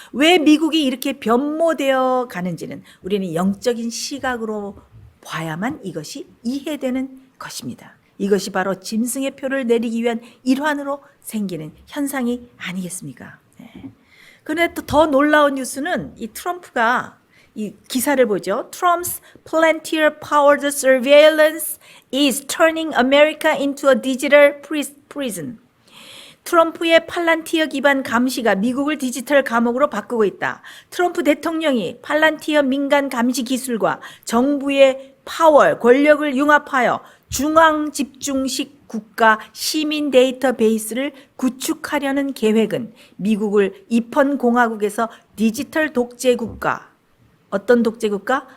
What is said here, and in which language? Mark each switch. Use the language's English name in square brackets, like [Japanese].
[Korean] 왜 미국이 이렇게 변모되어 가는지는 우리는 영적인 시각으로 봐야만 이것이 이해되는 것입니다. 이것이 바로 짐승의 표를 내리기 위한 일환으로 생기는 현상이 아니겠습니까? 그런데 또 더 놀라운 뉴스는 이 트럼프가 이 기사를 보죠. [English] Trump's Palantir powered surveillance is turning America into a digital prison. [Korean] 트럼프의 팔란티어 기반 감시가 미국을 디지털 감옥으로 바꾸고 있다. 트럼프 대통령이 팔란티어 민간 감시 기술과 정부의 파워, 권력을 융합하여 중앙 집중식 국가 시민 데이터베이스를 구축하려는 계획은 미국을 입헌 공화국에서 디지털 독재 국가, 어떤 독재 국가?